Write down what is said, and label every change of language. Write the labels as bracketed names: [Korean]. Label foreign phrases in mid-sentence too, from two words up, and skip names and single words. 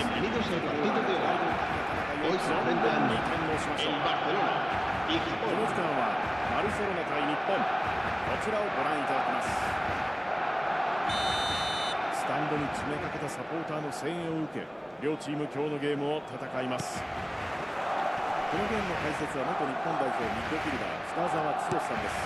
[Spanish] Bienvenidos al partido de hoy. Hoy se enfrentan [Japanese] に点をしましょう。 [Spanish] el Barcelona y [Japanese] この時間はバルセロナ対日本、こちらをご覧いただきます。スタンドに詰めかけたサポーターの声援を受け、両チーム今日のゲームを戦います。このゲームの解説は元日本代表ミッドフィルダー北澤剛さんです。